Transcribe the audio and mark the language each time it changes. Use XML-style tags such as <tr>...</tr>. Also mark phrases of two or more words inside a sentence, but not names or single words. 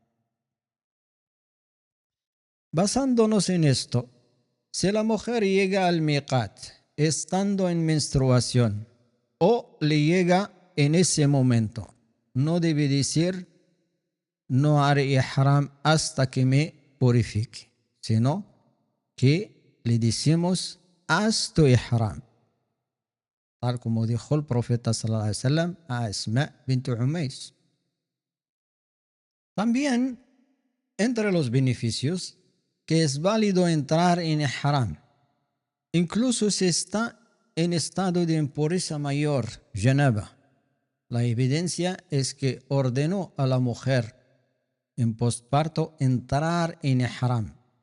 <es>Basándonos en esto, si la mujer llega al miqat estando en menstruación o le llega en ese momento, no debe decir: no haré ihram hasta que me purifique, sino que le decimos: haz tu ihram, tal como dijo el profeta</es> <ar>صلى الله عليه وسلم</ar> <es>a Asma bint Umays. También entre los beneficios, que es válido entrar en ihram, incluso si está en estado de impureza mayor, janaba. La evidencia es que ordenó a la mujer en postparto entrar en ihram.</es>